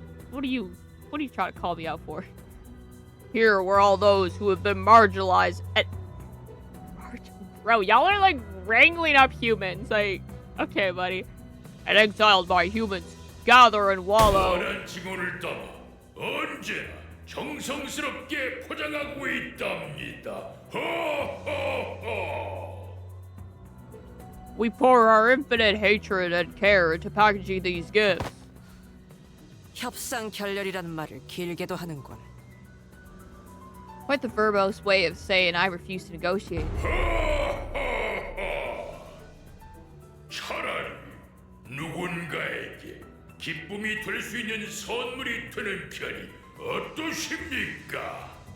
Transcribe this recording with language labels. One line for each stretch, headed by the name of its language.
English: What are you trying to call me out for? Here were all those who have been marginalized and bro, y'all are like wrangling up humans. Like, okay, buddy. and exiled by humans, gather and wallow.
Korean: 뻔한 증오를 담아 언제나 정성스럽게 포장하고 있답니다. 허허허.
English: We pour our infinite hatred and care into packaging these gifts.
Korean: 협상 결렬이라는 말을 길게도 하는군.
English: Quite the verbose way of saying I refuse to negotiate.
Korean: 차라리 누군가에게 기쁨이 될 수 있는 선물이 되는 편이 어떠십니까?